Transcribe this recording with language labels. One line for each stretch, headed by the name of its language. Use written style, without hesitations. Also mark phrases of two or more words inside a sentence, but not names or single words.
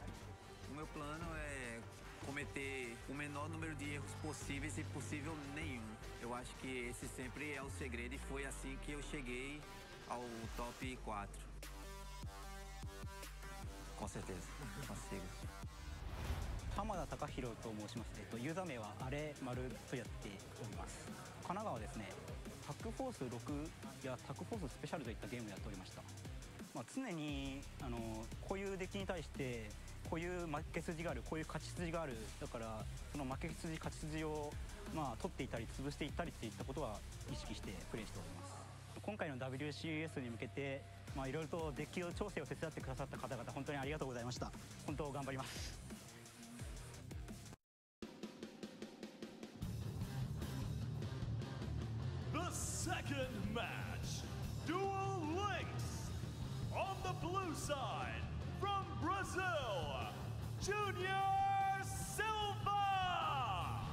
Portuguese: O meu plano é cometer o menor número de erros possíveis, se possível nenhum. Eu acho que esse sempre é o segredo e foi assim que eu cheguei ao top 4. Com certeza, consigo.
Japanese: 浜田貴弘と申します。ユーザー名はあれ丸とやっております。神奈川ですね。タックフォース6やタックフォーススペシャルといったゲームをやっておりました。常にこういうデッキに対してこういう負け筋がある、こういう勝ち筋がある。だからその負け筋勝ち筋を取っていたり潰していったりっていったことは意識してプレイしております。今回の WCS に向けていろいろとデッキの調整を手伝ってくださった方々本当にありがとうございました。本当頑張ります。
English: The second match, Duel Links. On the blue side, from Brazil, Junior Silva.